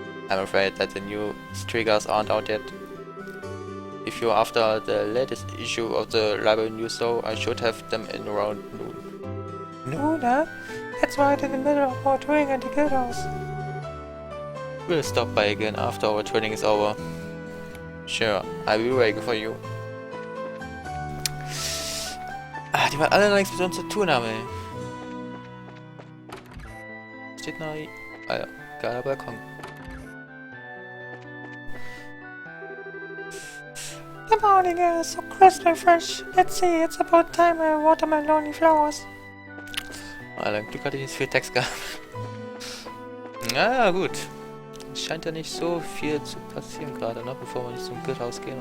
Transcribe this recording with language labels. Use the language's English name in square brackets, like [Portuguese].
[English] I'm afraid that the new triggers aren't out yet. If you're after the latest issue of the Libero News though, I should have them in around noon. Noon, huh? That's right in the middle of our training at the guildhouse. We'll stop by again after our training is over. Sure, I'll be waiting for you. [German] Ah, die wollen alle noch nichts mit uns zu tun haben, ey. Steht noch... Ah ja, geiler Balkon. [English] The morning air is so crisp and fresh. Let's see, it's about time I water my lonely flowers. [German] Alter, Glück hatte ich nicht viel Text gehabt. Naja, gut. Es scheint ja nicht so viel zu passieren gerade, ne? Bevor wir nicht zum Guildhaus gehen.